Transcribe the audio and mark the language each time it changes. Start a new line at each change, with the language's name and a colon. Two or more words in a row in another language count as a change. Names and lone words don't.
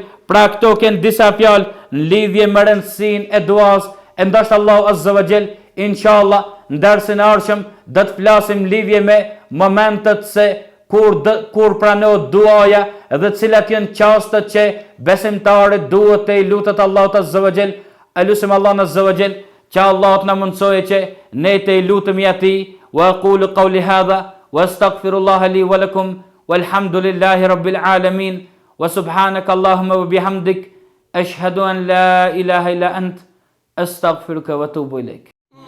Albanian: Pra këto kënë disa fjalë në lidhje me rëndësinë e duas, e ndoshta Allahu
Arabic: عز وجل
Albanian: inshallah në dersin e ardhshëm do të flasim lidhje me momentet se kur pranohet duaja dhe cilat janë çastet që besimtarët duhet të i lutet Allahut
Arabic: عز وجل.
Albanian: Elusim Allahun
Arabic: عز وجل
Albanian: që Allah të na mundsojë që ne të i lutemi atij.
Arabic: وأقول قولي هذا وأستغفر الله لي ولكم والحمد لله رب العالمين. وسبحانك اللهم وبحمدك أشهد أن لا إله إلا أنت أستغفرك وأتوب إليك.